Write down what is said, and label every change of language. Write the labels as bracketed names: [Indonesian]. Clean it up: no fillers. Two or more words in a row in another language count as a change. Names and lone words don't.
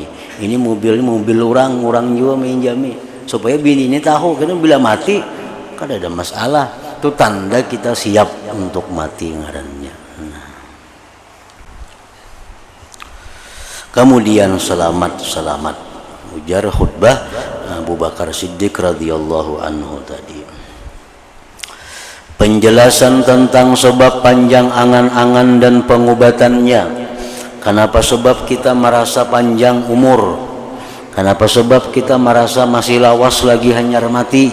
[Indonesian] Ini mobil orang juga minjami. [Banjar] Supaya bini ini tahu, karena bila mati kada ada masalah. [Indonesian] Itu tanda kita siap untuk mati ngarannya. Nah. Kemudian selamat. Ujar khutbah Abu Bakar Siddiq [Arabic] رضي الله عنه [Indonesian] tadi. Penjelasan tentang sebab panjang angan-angan dan pengobatannya. Kenapa sebab kita merasa panjang umur? Kenapa sebab kita merasa masih [Banjar] lawas lagi hanyar mati?